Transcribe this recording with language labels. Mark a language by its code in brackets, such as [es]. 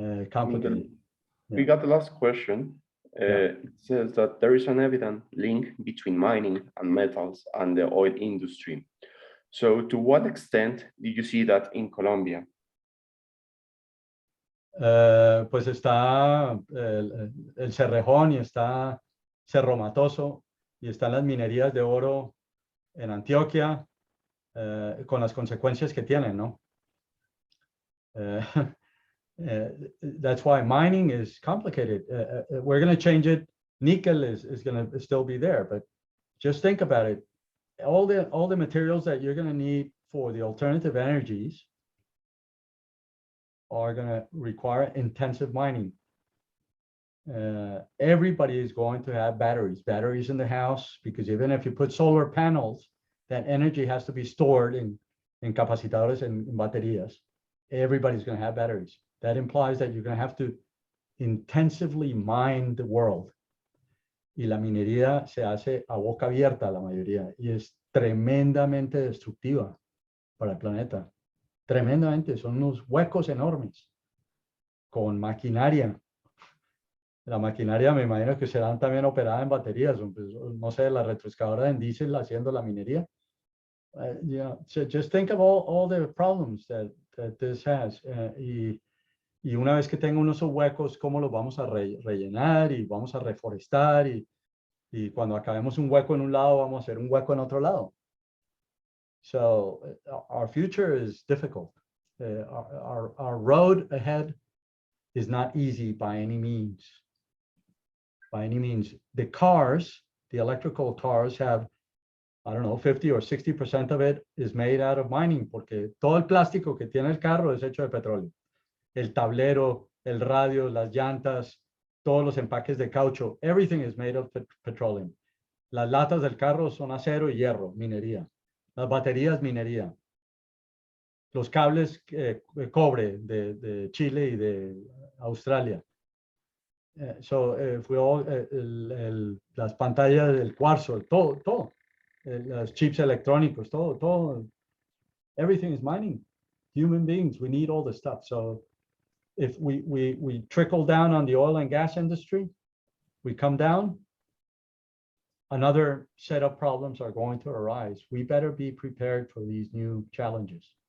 [en] Complicated. We got the last question. It says that there is an evident link between mining and metals and the oil industry. So to what extent did you see that in Colombia? [es] Pues está el Cerrejón, y está Cerro Matoso, y están las minerías de oro en Antioquia, con las consecuencias que tienen, ¿no? [en] That's why mining is complicated. We're going to change it. Nickel is going to still be there, but just think about it. All the materials that you're going to need for the alternative energies are going to require intensive mining. Everybody is going to have batteries in the house, because even if you put solar panels, that energy has to be stored in capacitadores and in baterías. Everybody's going to have batteries. That implies that you're going to have to intensively mine the world. [es] Y la minería se hace a boca abierta, la mayoría, y es tremendamente destructiva para el planeta. Tremendamente, son unos huecos enormes con maquinaria. La maquinaria me imagino que serán también operadas en baterías, no sé, la retroexcavadora en diésel haciendo la minería. [en] So just think of all the problems that this has. [es] Y una vez que tenga unos huecos, ¿cómo los vamos a rellenar? Y vamos a reforestar. Y cuando acabemos un hueco en un lado, vamos a hacer un hueco en otro lado. [en] So our future is difficult. Our road ahead is not easy by any means. By any means. The electrical cars have, I don't know, 50 or 60% of it is made out of mining, [es] porque todo el plástico que tiene el carro es hecho de petróleo. El tablero, el radio, las llantas, todos los empaques de caucho, [en] everything is made of petroleum. [es] Las latas del carro son acero y hierro, minería. Las baterías, minería. Los cables, cobre de Chile y de Australia. Las pantallas del cuarzo, todo. Los chips electrónicos, todo. [en] Everything is mining. Human beings, we need all this stuff. So if we trickle down on the oil and gas industry, we come down, another set of problems are going to arise. We better be prepared for these new challenges.